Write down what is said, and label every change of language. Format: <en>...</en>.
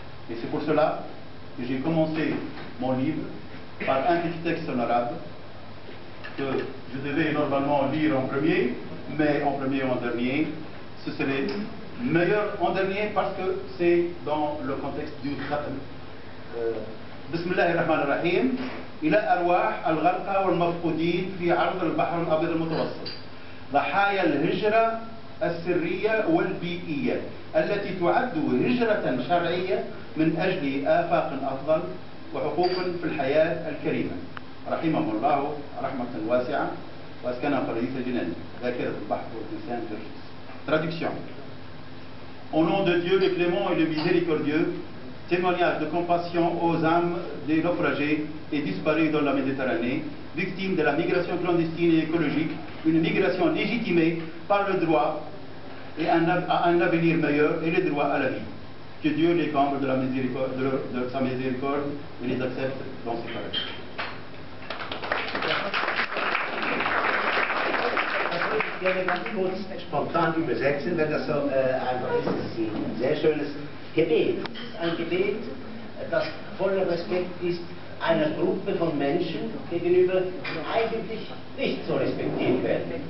<fr>Et c'est pour cela que j'ai commencé mon livre par un petit texte en arabe que je devais normalement lire en premier, mais en premier ou en dernier. Ce serait meilleur en dernier parce que c'est dans le contexte du khatam.</fr> <ar>Bismillahirrahmanirrahim. إلى أرواح الغرقى والمفقودين في عرض البحر الأبيض المتوسط ضحايا الهجرة السرية والبيئية التي تعد هجرة شرعية من أجل آفاق أفضل وحقوق في الحياة الكريمة رحمهم الله رحمة واسعة وأسكنها فريسة جنان ذاكرة البحر والإنسان جرجس.</ar> <fr>Traduction. Au nom de Dieu le clément et le miséricordieux, témoignage de compassion aux âmes des naufragés et disparus dans la Méditerranée, victimes de la migration clandestine et écologique, une migration légitimée par le droit et un avenir meilleur et le droit à la vie. Que Dieu les comble de, de sa miséricorde et les accepte dans ses paradis.</fr> <de>Ich werde ganz kurz spontan übersetzen, wenn das so einfach ist. Es ist ein sehr schönes Gebet. Es ist ein Gebet, das voller Respekt ist einer Gruppe von Menschen gegenüber, die eigentlich nicht so respektiert werden.</de>